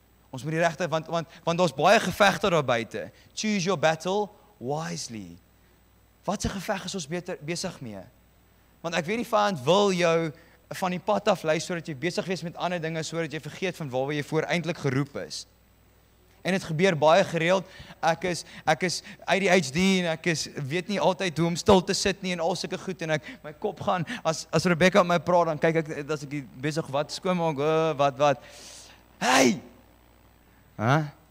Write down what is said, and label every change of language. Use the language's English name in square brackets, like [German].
[Afrikaans] Ons moet die regte, want daar's baie gevegte daar buite. [English] Choose your battle wisely. [Afrikaans] Wat 'n geveg is ons besig mee? Want ek weet die vyand wil jou van die pad af lei sodat jy besig wees met ander dinge sodat jy vergeet van waar jy voor eintlik geroep is. En dit gebeur baie gereeld. Ek is ADHD en weet nie altyd hoe om stil te sit nie en al sulke goed en my kop gaan as Rebecca met my praat dan kyk ek as ek besig wat skoonmaak, wat. Hey! Huh?